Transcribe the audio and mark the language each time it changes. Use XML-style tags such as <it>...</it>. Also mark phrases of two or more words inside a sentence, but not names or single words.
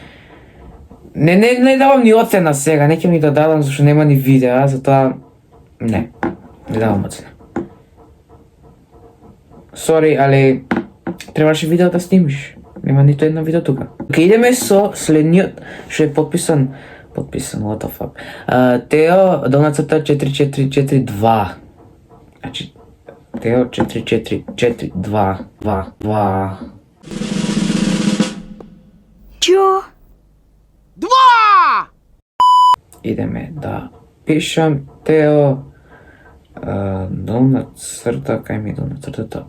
<mk>не давам ни оцена сега, не ќе ми да дадам зашто нема ни видеа, затоа не давам оцена. Сори, али требаше видео да снимиш. Нема нито едно видео тука. Океј, идеме со следниот, што е подписан,</mk> <en>what the fuck.</en> <mk>Тео, долнацрта 4442. Значи, Тео 4442. Чо? 2! Идеме да пишам Тео долна црта, кај ми долна цртата?</mk>